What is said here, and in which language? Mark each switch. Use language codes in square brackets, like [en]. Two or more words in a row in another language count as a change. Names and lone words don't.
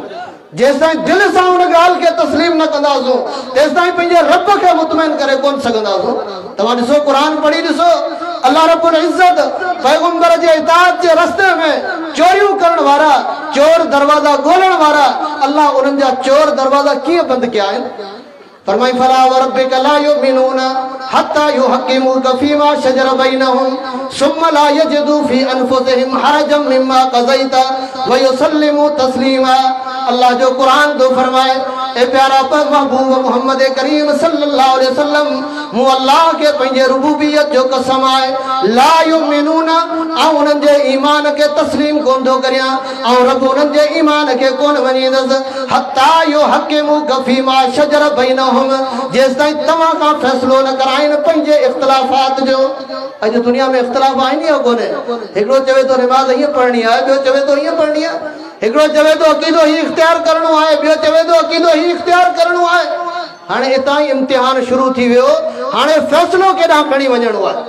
[sd] जेसिताईं दिल सां उन ॻाल्हि खे तस्लीम न कंदासूं तेसिताईं पंहिंजे रब खे मुतमइन करे कोन सघंदासूं। तव्हां ॾिसो कुरान पढ़ी ॾिसो, अल्लाह [ar] رب العزة [sd] पैगंबर जे इताअत जे रस्ते में चोरियूं करण वारा, चोर दरवाजा ॻोल्हण वारा, अल्लाह उन्हनि जा चोर दरवाजा कीअं बंदि कया आहिनि? [ar] फरमाई فلا و ربك لا يؤمنون حتى يحكموك فيما شجر بينهم ثم لا يجدوا في أنفسهم حرجا مما قضيت و يسلموا تسليما. [sd] अल्लाह जो कुरान तो फरमाए ए प्यारा महबूब मोहम्मद करीम [ar] صلى الله عليه وسلم [sd] मु अल्लाह के पंहिंजे रुबूबियत जो कसम आहे [ar] لا يؤمنون [sd] ऐं उन्हनि जे ईमान के तस्लीम कोन थो करियां ऐं रब उन्हनि जे ईमान के कोन मञींदुसि [ar] حتى يحكموك فيما شجر بينهم, [sd] जेसिताईं तव्हां खां फ़ैसिलो न कराइनि पंहिंजे इख़्तिलाफ़ात जो। अॼु दुनिया में इख़्तिलाफ़ आहिनि या कोन्हे? हिकिड़ो चवे थो निमाज़ हीअं पढ़णी आहे, ॿियो चवे थो हीअं पढ़णी आहे, हिकिड़ो चवे थो अक़ीदो ही इख़्तियार करणो आहे, ॿियो चवे थो अक़ीदो ही इख़्तियार करणो आहे। हाणे हितां ई इम्तिहान शुरू थी वियो, हाणे फ़ैसिलो केॾांहुं खणी वञणो आहे।